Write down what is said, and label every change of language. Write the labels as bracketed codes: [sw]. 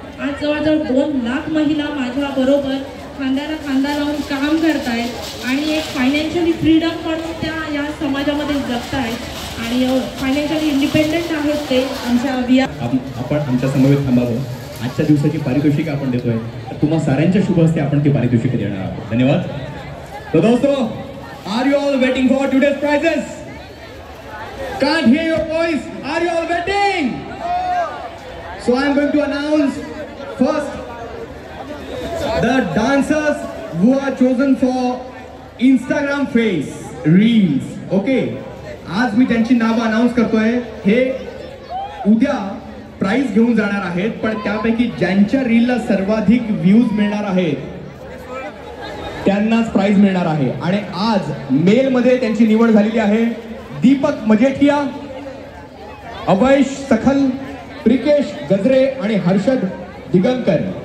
[mr] आज जवळजवळ 2 लाख महिला माझ्याबरोबर खांद्याला खांदा लावून काम करतायत आणि एक फायनान्शियली फ्रीडम म्हणून त्या या समाजामध्ये जगतायत आणि फायनान्शियली इंडिपेंडेंट आहेत ते. आमच्या आपण आमच्या समवेत थांबावं. आजच्या दिवसाची पारितोषिक आपण देतोय, तुम्हा साऱ्यांच्या शुभ हस्ते आपण ती पारितोषिक देणार आहोत. धन्यवाद. [hi] तो दोस्तों, [en] Are you all waiting for today's prizes? Can't hear your voice. Are you all waiting? So I am going to announce first the dancers who are chosen for Instagram face reels. Okay. [mr] आज मी त्यांची नावं announce करतोय. हे उद्या price घेऊन जाणार आहेत, पण त्यापैकी ज्यांच्या रीलला सर्वाधिक व्ह्यूज मिळणार आहेत त्यांनाच प्राइज मिळणार आहे. आणि आज मेल मध्ये त्यांची निवड झालेली आहे. दीपक मजेठिया, अवैश सखल, प्रिकेश गजरे आणि हर्षद दिगंकर.